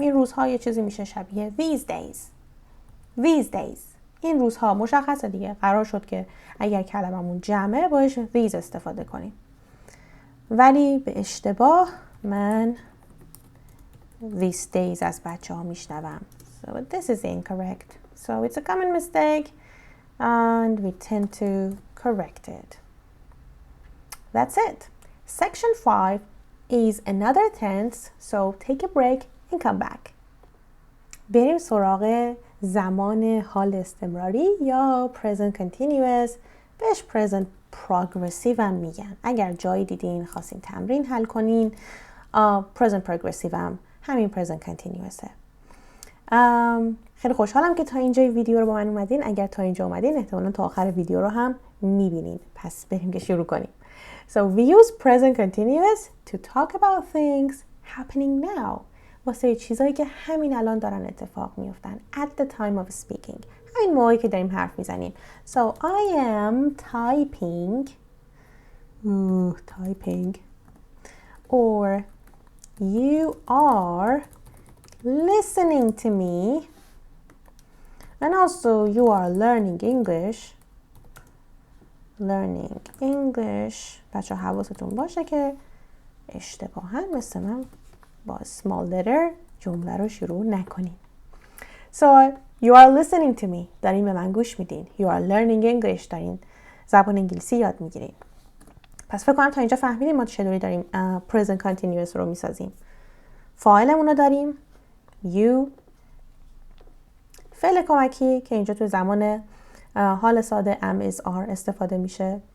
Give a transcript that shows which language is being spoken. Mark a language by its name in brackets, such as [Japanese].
[Persian] این روزها یه چیزی میشه شبیه [English] these days. These days. [Persian] این روزها مشخصه دیگه. قرار شد که اگر کلممون جمعه باش these استفاده کنیم. ولی به اشتباه من [English] these days [Persian] از بچه ها میشنوم. [English] So this is incorrect. So it's a common mistake and we tend to correct it. That's it. Section 5 is another tense, so take a break and come back. [Persian] بریم سراغ زمان حال استمراری یا present continuous. بهش present progressive هم میگن. اگر جایی دیدین خواستین تمرین حل کنین present progressive هم همین present continuous'ه. خیلی خوشحالم که تا اینجای ویدیو رو با من اومدین. اگر تا اینجا اومدین احتمالاً تا آخر ویدیو رو هم میبینین. پس بریم که شروع کنیم. [English] So we use present continuous to talk about things happening now. [Persian] واسه چیزایی که همین الان دارن اتفاق میفتن. [English] At the time of speaking. [Persian] همین موقعی که داریم حرف میزنیم. [English] So I am typing. Typing. Or you are listening to me. And also you are learning English. Learning English. [Persian] بچه حواستون باشه که اشتباهاً مثل من با small letter جمله رو شروع نکنین. [English] So you are listening to me. [Persian] دارین به من گوش میدین. [English] You are learning English. [Persian] دارین زبان انگلیسی یاد میگیرین. پس فکر کنم تا اینجا فهمیدیم ما چطوری داریم present continuous رو میسازیم. فاعلمون رو داریم you. فعل کمکی که اینجا تو زمان حال ساده am is are استفاده میشه.